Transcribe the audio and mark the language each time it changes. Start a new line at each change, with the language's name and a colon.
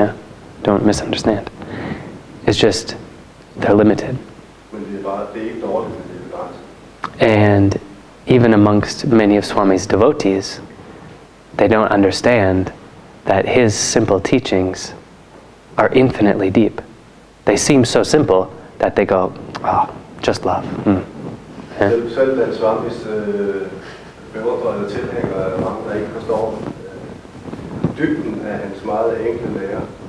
English: Yeah, don't misunderstand. It's just they're limited.
Danish: Men det er bare, det er ikke dårligt, men det er begrænset.
English: And even amongst many of Swami's devotees, they don't understand that his simple teachings are infinitely deep. They seem so simple that they go, oh, just love. Mm. Yeah.
Danish: Selv den Swamis beundrede tilhængere er mange, der ikke forstår dybden af hans meget enkle lære.